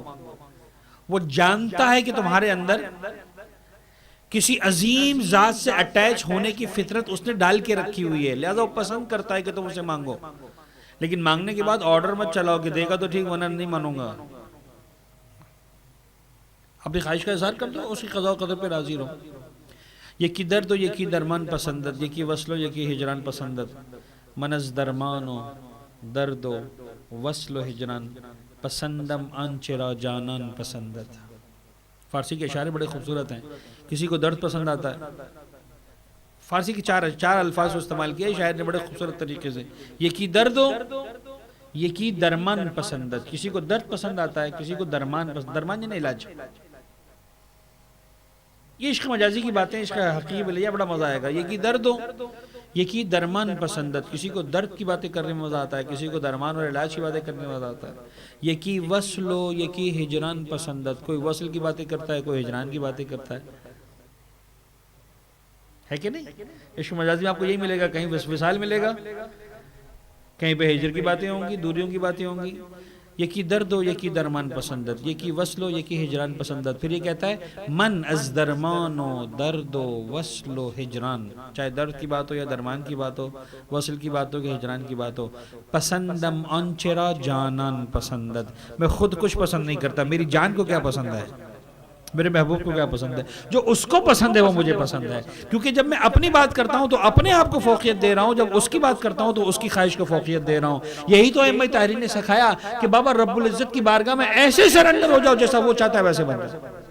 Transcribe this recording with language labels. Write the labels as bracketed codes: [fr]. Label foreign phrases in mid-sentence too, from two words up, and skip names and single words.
[ur] وہ جانتا ہے کہ تمہارے اندر کسی عظیم ذات سے اٹیچ ہونے کی فطرت اس نے ڈال کے رکھی ہوئی ہے، لہذا وہ پسند کرتا ہے کہ تم اسے مانگو، لیکن مانگنے کے بعد آرڈر مت چلاؤ کہ دے گا تو ٹھیک ورنہ نہیں مانوں گا۔ اپنی خواہش کا اظہار کر دو، اس کی قضاء و قدر پہ راضی رہو۔ [fa] یکی درد و یکی درمان پسندت، یکی وصل و یکی ہجران پسندت، من از درمان و درد و وصل و ہجران پسندم آنچرا جانان پسندت۔ [ur] فارسی کے اشارے بڑے خوبصورت ہیں، کسی کو درد پسند آتا ہے، فارسی کی چار الفاظ استعمال کیے شاعر نے بڑے خوبصورت طریقے سے، [fa] یکی درد و یکی درمان پسندت، [ur] کسی کو درد پسند آتا ہے، کسی کو درمان پسند، درمان یعنی علاج۔ یہ عشق مجازی کی باتیں، عشق حقیقی لیا بڑا مزہ آئے گا۔ [fa] یکی درد ہو یکی درمان پسندت، [ur] کسی کو درد کی باتیں کرنے میں مزہ آتا ہے، کسی کو درمان اور علاج کی باتیں کرنے میں مزہ آتا ہے۔ [fa] یکی وصل ہو یکی ہجران پسندت، [ur] کوئی وصل کی باتیں کرتا ہے، کوئی ہجران کی باتیں کرتا ہے کہ نہیں؟ عشق مجازی میں آپ کو یہی ملے گا، کہیں وصال ملے گا، کہیں پہ ہجر کی باتیں ہوں گی، دوریوں کی باتیں ہوں گی۔ [fa] یکی درد ہو یکی درمان پسندت، یکی وصل ہو یکی ہجران پسندت۔ [ur] پھر یہ کہتا ہے [fa] من از درمان و درد و وصل و ہجران، [ur] چاہے درد کی بات ہو یا درمان کی بات ہو، وصل کی بات ہو کہ ہجران کی بات ہو، [fa] پسندم آنچرا جانان پسندت، [ur] میں خود کچھ پسند نہیں کرتا، میری جان کو کیا پسند ہے، میرے محبوب کو کیا پسند ہے، جو اس کو پسند ہے وہ مجھے پسند ہے۔ کیونکہ جب میں اپنی بات کرتا ہوں تو اپنے آپ کو فوقیت دے رہا ہوں، جب اس کی بات کرتا ہوں تو اس کی خواہش کو فوقیت دے رہا ہوں۔ یہی تو ائمہ تحریر نے سکھایا کہ بابا رب العزت کی بارگاہ میں ایسے سرنڈر ہو جاؤ جیسا وہ چاہتا ہے ویسے بن جاؤ۔